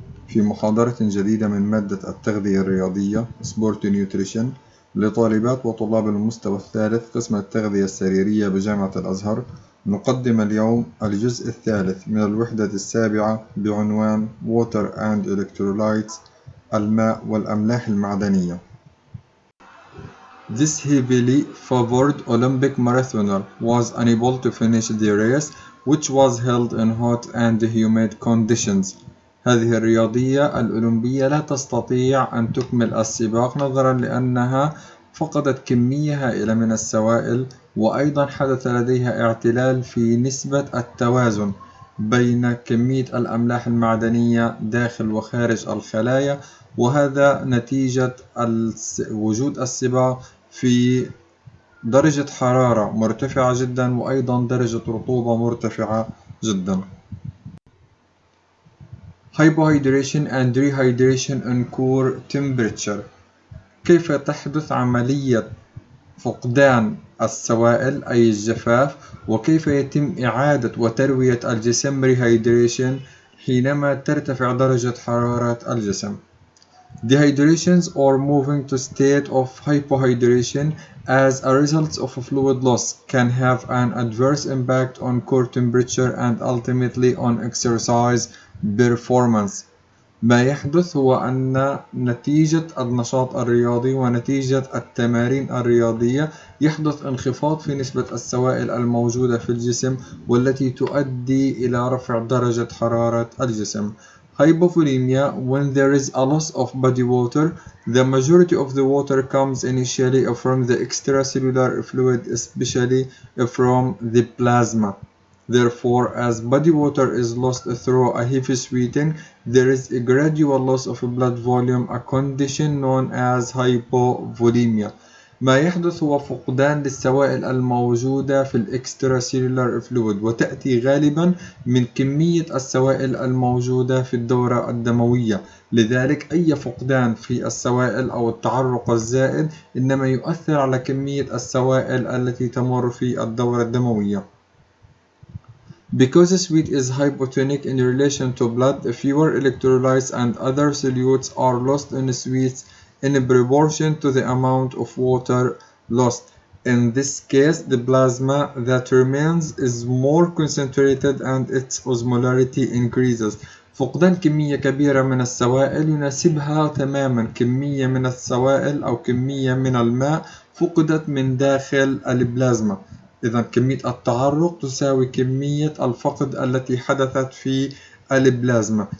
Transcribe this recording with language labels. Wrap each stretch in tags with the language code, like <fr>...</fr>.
<ar>في محاضرة جديدة من مادة التغذية الرياضية Sport Nutrition لطالبات وطلاب المستوى الثالث قسم التغذية السريرية بجامعة الأزهر، نقدم اليوم الجزء الثالث من الوحدة السابعة بعنوان</ar> <en>Water and Electrolytes،</en> <ar>الماء والأملاح المعدنية.</ar> <en>This heavily favored Olympic marathoner was unable to finish the race, which was held in hot and humid conditions.</en> <ar>هذه الرياضية الأولمبية لا تستطيع أن تكمل السباق نظرا لأنها فقدت كمية هائلة من السوائل، وأيضا حدث لديها اعتلال في نسبة التوازن بين كمية الأملاح المعدنية داخل وخارج الخلايا، وهذا نتيجة وجود السباق في درجة حرارة مرتفعة جدا وأيضا درجة رطوبة مرتفعة جدا.</ar> <en>Hypohydration and Rehydration in core temperature.</en> <ar>كيف تحدث عملية فقدان السوائل أي الجفاف، وكيف يتم إعادة وتروية الجسم Rehydration حينما ترتفع درجة حرارة الجسم.</ar> <en>Dehydrations or moving to state of hypohydration as a result of fluid loss can have an adverse impact on core temperature and ultimately on exercise performance.</en> <ar>ما يحدث هو أن نتيجة النشاط الرياضي ونتيجة التمارين الرياضية يحدث انخفاض في نسبة السوائل الموجودة في الجسم، والتي تؤدي إلى رفع درجة حرارة الجسم.</ar> <en>Hypovolemia: when there is a loss of body water, the majority of the water comes initially from the extracellular fluid, especially from the plasma. Therefore, as body water is lost through a heavy sweating, there is a gradual loss of blood volume, a condition known as hypovolemia.</en> <ar>ما يحدث هو فقدان للسوائل الموجودة في الإكستراسيلولار فلويد، وتأتي غالبا من كمية السوائل الموجودة في الدورة الدموية. لذلك أي فقدان في السوائل أو التعرق الزائد إنما يؤثر على كمية السوائل التي تمر في الدورة الدموية.</ar> <en>Because sweat is hypotonic in relation to blood, fewer electrolytes and other solutes are lost in sweets in proportion to the amount of water lost. In this case, the plasma that remains is more concentrated and its osmolarity increases.</en> <ar>فقدان كمية كبيرة من السوائل يناسبها تماما كمية من السوائل أو كمية من الماء فقدت من داخل البلازما. إذا كمية التعرق تساوي كمية الفقد التي حدثت في البلازما.</ar>